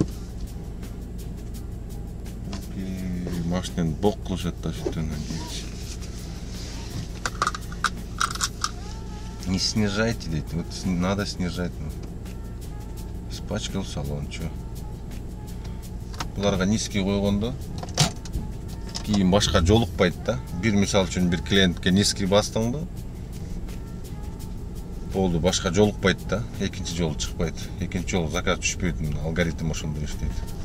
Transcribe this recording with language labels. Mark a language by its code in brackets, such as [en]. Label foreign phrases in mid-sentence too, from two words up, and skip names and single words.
[ky] Машинаны бок кылышат да сөйтөндөн кийинчи. [ru] Не снижайте, дейт. Вот надо снижать. Испачкал салон, чё. [ky] Буларга низкий койгондо кийин башка жолукпайт да. Бир мисал үчүн бир клиентке низкий бастыңды. Болду, башка жолукпайт да. Экинчи жолу чыкпайт. Экинчи жолу заказ түшпөйт. Алгоритм ошондой иштейт.